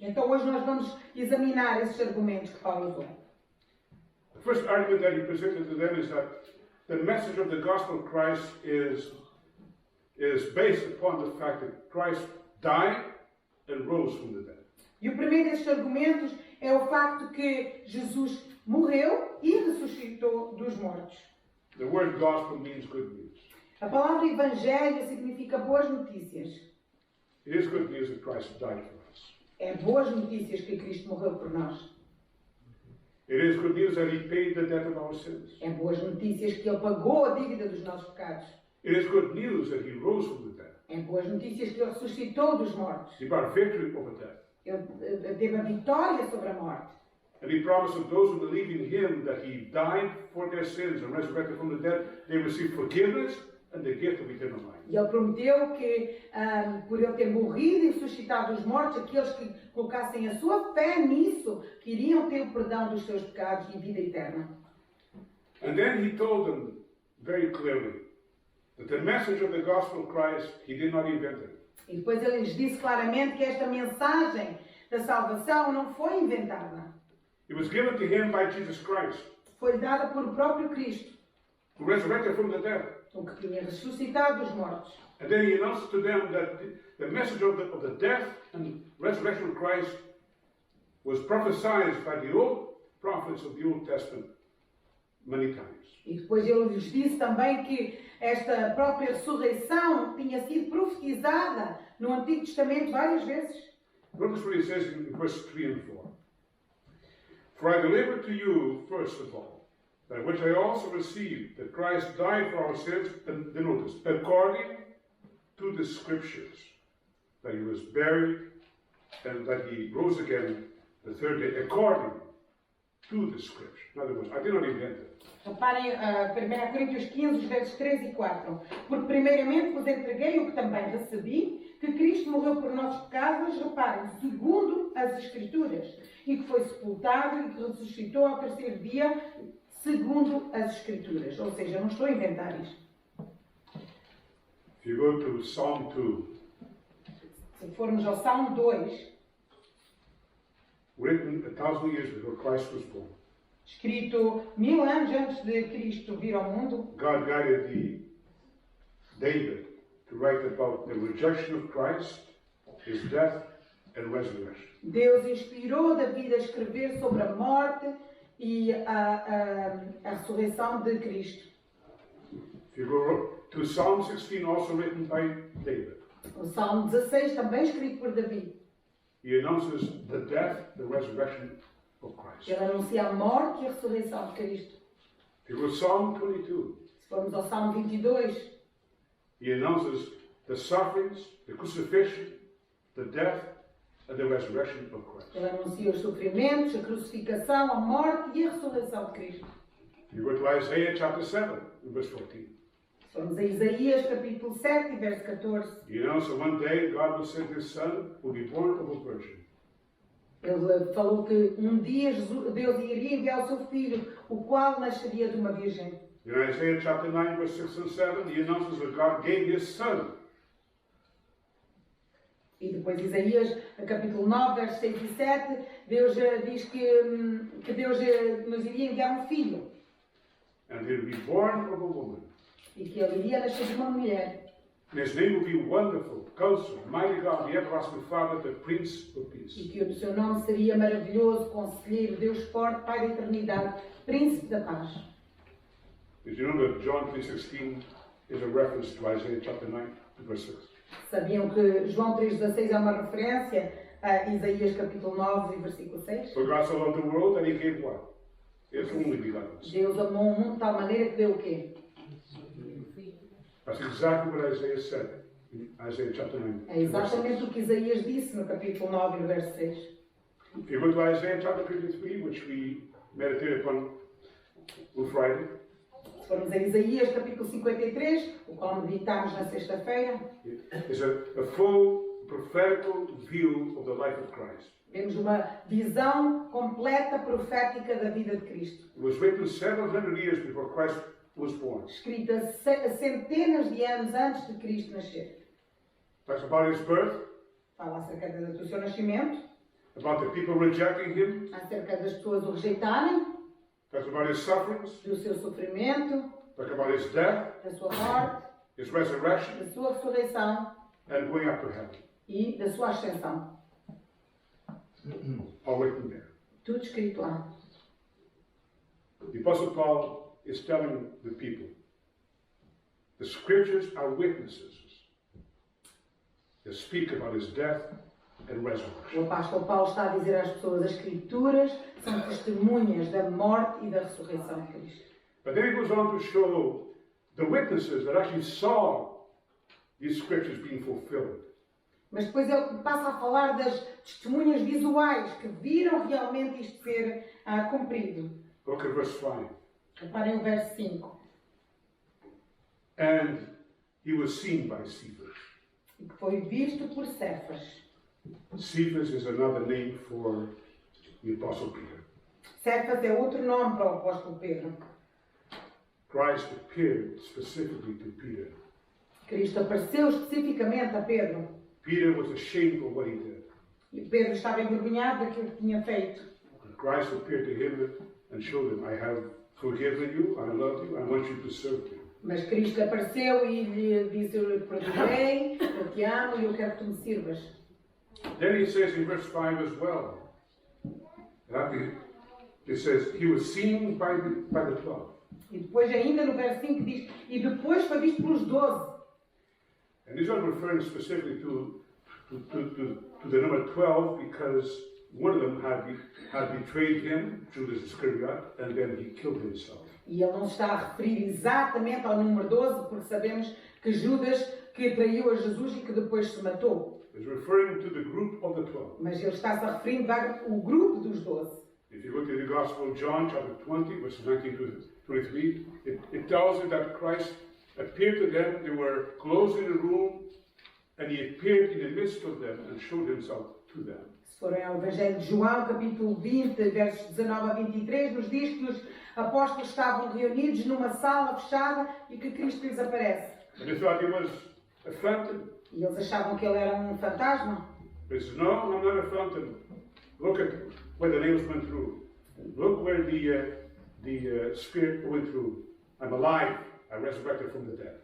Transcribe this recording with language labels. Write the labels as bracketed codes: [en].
[pt] Então hoje nós vamos examinar esses argumentos que Paulo usou. [en] The first argument that he presented to them is that the message of the gospel of Christ is based upon the fact that Christ died and rose from the dead. [pt] E o primeiro destes argumentos é o facto que Jesus morreu e ressuscitou dos mortos. [en] The word gospel means good news. [pt] A palavra evangelho significa boas notícias. [en] It is good news that Christ died for us. [pt] É boas notícias que Cristo morreu por nós. [en] It is good news that he paid the debt of our sins. [pt] É boas notícias que Ele pagou a dívida dos nossos pecados. [en] It is good news that he rose from the dead. [pt] É boas notícias que Ele ressuscitou dos mortos. [en] He brought victory over death. [pt] Ele teve a vitória sobre a morte. [en] And he promised that those who believe in him that he died for their sins and resurrected from the dead, they receive forgiveness and the gift of eternal life. [pt] E Ele prometeu que, por Ele ter morrido e ressuscitado dos mortos, aqueles que colocassem a sua fé nisso, que iriam ter o perdão dos seus pecados e vida eterna. [en] And then he told them very clearly that the message of the gospel of Christ, he did not invent it. [pt] E depois Ele lhes disse claramente que esta mensagem da salvação não foi inventada. [en] It was given to him by Jesus Christ, [pt] Foi dada por o próprio Cristo, [en] who resurrected from the dead. [pt] o que tinha ressuscitado dos mortos. [en] And then he announced to them that the message of the death and resurrection of Christ was prophesied by the old prophets of the Old Testament many times. [pt] E depois Ele lhes disse também que esta própria ressurreição tinha sido profetizada no Antigo Testamento várias vezes. [en] Notice what he says in verse 3 and 4. For I delivered to you, first of all, that which I also received, that Christ died for our sins, and notice, according to the Scriptures, that he was buried, and that he rose again the third day, according to the Scripture. In other words, I did not invent it. [pt] Reparem 1 Coríntios 15, os versos 3 e 4. Porque primeiramente vos entreguei o que também recebi, que Cristo morreu por nossos pecados, reparem, segundo as Escrituras, e que foi sepultado e que ressuscitou ao terceiro dia, segundo as Escrituras. Ou seja, não estou a inventar isto. [en] If you go to Psalm 2, [pt] Se formos ao Salmo 2, [en] written 1,000 years before Christ was born, [pt] escrito 1000 anos antes de Cristo vir ao mundo, [en] God guided David to write about the rejection of Christ, his death, and resurrection. [pt] Deus inspirou David a escrever sobre a morte e a ressurreição de Cristo. [en] If you go to Psalm 16, also written by David, [pt] O Salmo 16, também escrito por Davi, [en] he announces the death, the resurrection of Christ. [pt] ele anuncia a morte e a ressurreição de Cristo. [en] If you go to Psalm 22, [pt] Se formos ao Salmo 22, [en] he announces the sufferings, the crucifixion, the death, and the resurrection of Christ. [pt] ele anuncia os sofrimentos, a crucificação, a morte e a ressurreição de Cristo. [en] If you go to Isaiah chapter 7, verse 14, [pt] Se formos a Isaías, capítulo 7, verso 14, [en] he announced that one day God will send his son, who will be born of a virgin. [pt] ele falou que dia Deus iria enviar o seu filho, o qual nasceria de uma virgem. [en] In Isaiah chapter 9, verse 6 and 7, he announces that God gave his son. [pt] E depois Isaías, capítulo 9, versos 6 e 7, Deus diz que Deus nos iria enviar um filho. [en] And he will be born of a woman. [pt] E que ele iria nascer de uma mulher. [en] And his name will be Wonderful, Counselor, Mighty God, the Everlasting Father, the Prince of [pt] E [en] Peace. [pt] que o seu nome seria maravilhoso, conselheiro, Deus forte, Pai da eternidade, Príncipe da paz. [en] Did you know that John 3:16 is a reference to Isaiah chapter 9, verse 6? [pt] Sabiam que João 3,16 é uma referência a Isaías capítulo 9 e versículo 6? [en] For God so loved the world that he gave what? His only begotten Son. [pt] Deus amou o mundo de tal maneira que deu o quê? [en] That's exactly what Isaiah said in Isaiah chapter 9. [pt] É exatamente o que Isaías disse no capítulo 9 e verso 6. [en] If you go to Isaiah chapter 53, which we meditated upon on Friday, [pt] Se formos a Isaías capítulo 53, o qual meditámos na sexta-feira, [en] it's a full prophetical view of the life of Christ. [pt] vemos uma visão completa profética da vida de Cristo. [en] It was written several hundred years before Christ was born. [pt] Escrita centenas de anos antes de Cristo nascer. [en] Talks about his birth, [pt] Fala acerca do seu nascimento, [en] about the people rejecting him, [pt] acerca das pessoas o rejeitarem, [en] talks about his sufferings, [pt] do seu sofrimento, [en] talks about his death, [pt] da sua morte, [en] his resurrection, [pt] da sua ressurreição [en] and going up to heaven. [pt] e da sua ascensão. [en] All written there. [pt] Tudo escrito lá. [en] The Apostle Paul is telling the people, the scriptures are witnesses that speak about his death and resurrection. [pt] O apóstolo Paulo está a dizer às pessoas, as escrituras são testemunhas da morte e da ressurreição de Cristo. [en] But then he goes on to show the witnesses that actually saw these scriptures being fulfilled. [pt] Mas depois ele passa a falar das testemunhas visuais que viram realmente isto ser cumprido. [en] Look at verse 5. [pt] Reparem o verso 5. [en] And he was seen by Cephas. [pt] E que foi visto por Cefas. [en] Cephas is another name for the Apostle Peter. [pt] Cefas é outro nome para o apóstolo Pedro. [en] Christ appeared specifically to Peter. [pt] Cristo apareceu especificamente a Pedro. [en] Peter was ashamed of what he did. [pt] E Pedro estava envergonhado daquilo que tinha feito. [en] And Christ appeared to him and showed him, I have forgiven you, I love you, I want you to serve me. [pt] Mas Cristo apareceu e lhe disse, eu lhe perdoei, eu te amo e eu quero que tu me sirvas. [en] Then he says in verse 5 as well, it says, he was seen by the 12. [pt] E depois ainda no verso 5 diz, e depois foi visto pelos 12. [en] And he's not referring specifically to the number 12 because one of them had betrayed him, Judas Iscariot, and then he killed himself. [pt] E ele não está a referir exatamente ao número 12, porque sabemos que Judas que traiu a Jesus e que depois se matou. [en] He's referring to the group of the 12. [pt] Mas ele está-se a referir ao grupo dos 12. [en] If you go to the Gospel of John, chapter 20, verses 19 to 23, it tells you that Christ appeared to them. They were closed in a room, and he appeared in the midst of them and showed himself to them. [pt] Se forem ao Evangelho de João, capítulo 20, versos 19 a 23, nos diz que os apóstolos estavam reunidos numa sala fechada e que Cristo lhes aparece. [en] And they thought he was a phantom. [pt] E eles achavam que ele era um fantasma. [en] He says, no, I'm not a phantom. Look at where the nails went through. Look where the spirit went through. I'm alive. I resurrected from the dead.